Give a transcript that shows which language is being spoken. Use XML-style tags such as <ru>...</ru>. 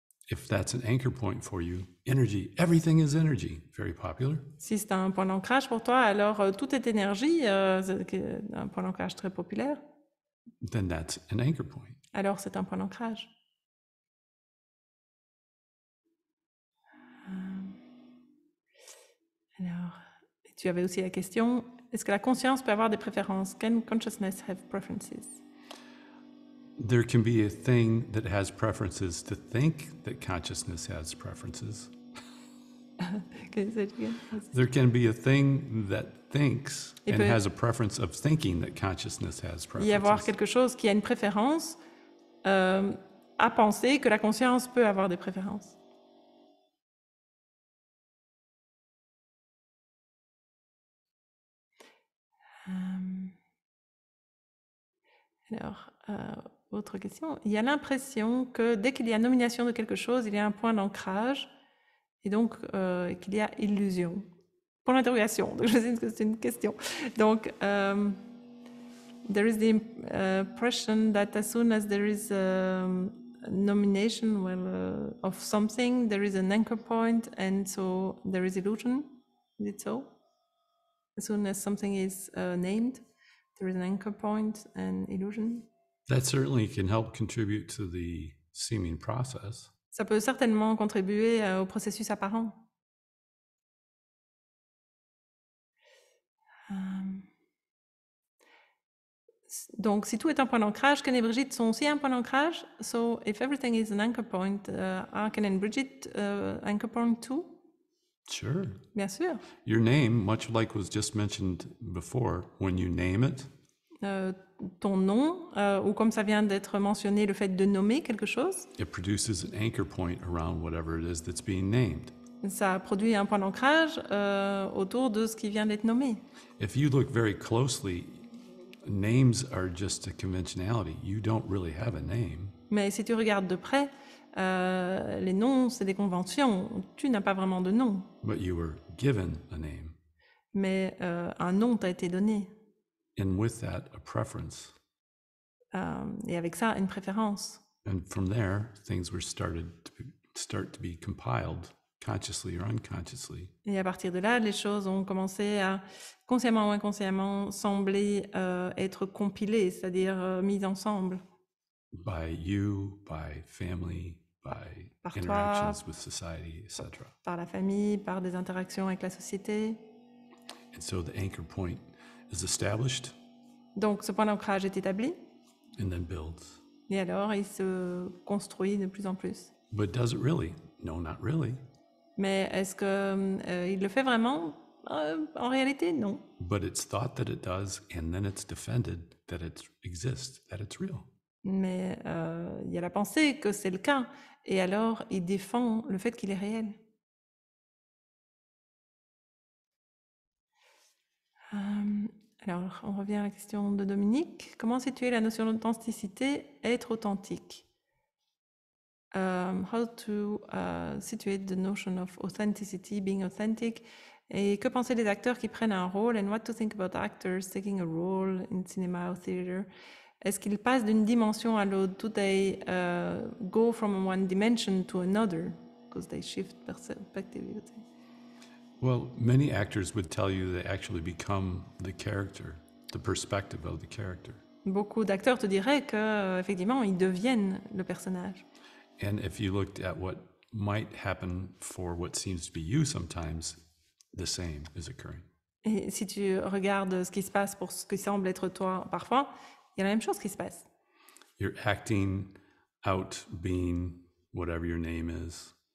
<en>If that's an anchor point for you, energy, everything is energy, very popular.</en> <fr>Si c'est un point d'ancrage pour toi, alors tout est énergie, c'est un point d'ancrage très populaire.</fr> <en>Then that's an anchor point.</en> <fr>Alors c'est un point d'ancrage. Alors, tu avais aussi la question, est-ce que la conscience peut avoir des préférences?</fr> <en>Can consciousness have preferences? There can be a thing that has preferences to think that consciousness has preferences. Can you say it again? There can be a thing that thinks</en> <fr>Il</fr> <en>and</en> <fr>peut</fr> <en>has a preference of thinking that consciousness has</en> <fr>y avoir</fr> <en>preferences.</en> <fr>quelque chose qui a une préférence à penser que la conscience peut avoir des préférences. Alors, autre question. Il y a l'impression que dès qu'il y a nomination de quelque chose, il y a un point d'ancrage et donc qu'il y a illusion. Pour l'interrogation, donc je sais que c'est une question.</fr> <en>Donc, there is the impression that as soon as there is a nomination of something, there is an anchor point and so there is illusion. Is it so? As soon as something is named, there is an anchor point and illusion. That certainly can help contribute to the seeming process.</en> <fr>Ça peut certainement contribuer au processus apparent. Donc, si tout est un point d'ancrage, Ken et Brigitte sont aussi un point d'ancrage.</fr> <en>So, if everything is an anchor point, are Ken and Brigitte anchor point too? Sure.</en> <fr>Bien sûr.</fr> <en>Your name, much like was just mentioned before, when you name it,</en> <fr>ton nom, ou comme ça vient d'être mentionné, le fait de nommer quelque chose,</fr> <en>it produces an anchor point around whatever it is that's being named.</en> <fr>ça produit un point d'ancrage autour de ce qui vient d'être nommé.</fr> <en>If you look very closely, names are just a conventionality. You don't really have a name.</en> <fr>Mais si tu regardes de près, les noms, c'est des conventions. Tu n'as pas vraiment de nom,</fr> <en>But you were given a name,</en> <fr>mais un nom t'a été donné.</fr> <en>and with that, a preference.</en> <fr>Et avec ça, une préférence.</fr> <en>And from there, things were start to be compiled consciously or unconsciously</en> <fr>Et à partir de là, les choses ont commencé à, consciemment ou inconsciemment, sembler être compilées, c'est-à-dire mises ensemble</fr> <en>by you, by family, by</en> <fr>Par toi.</fr> <en>interactions with society, etc.</en> <fr>par la famille, par des interactions avec la société.</fr> <en>And so the anchor point is established</en> <fr>Donc ce point d'ancrage est établi,</fr> <en>and then builds.</en> <fr>et alors il se construit de plus en plus.</fr> <en>But does it really? No, not really.</en> <fr>Mais est-ce qu'il le fait vraiment? En réalité, non.</fr> <en>But it's thought that it does, and then it's defended that it exists, that it's real.</en> <fr>Mais il y a la pensée que c'est le cas, et alors il défend le fait qu'il est réel. Alors, on revient à la question de Dominique. Comment situer la notion d'authenticité, être authentique?</fr> <en>How to situate the notion of authenticity, being authentic?</en> <fr>Et que penser des acteurs qui prennent un rôle?</fr> <en>And what to think about actors taking a role in cinema or theater?</en> <fr>Est-ce qu'ils passent d'une dimension à l'autre?</fr> <en>Do they go from one dimension to another? Because they shift perspective. Well, many actors would tell you they actually become the character, the perspective of the character.</en> <fr>Beaucoup d'acteurs te diraient que effectivement ils deviennent le personnage.</fr> <en>And if you looked at what might happen for what seems to be you sometimes, the same is occurring.</en> <fr>Et si tu regardes ce qui se passe pour ce qui semble être toi parfois, il y a la même chose qui se passe.</fr> <en>You're acting out being whatever your name is.</en>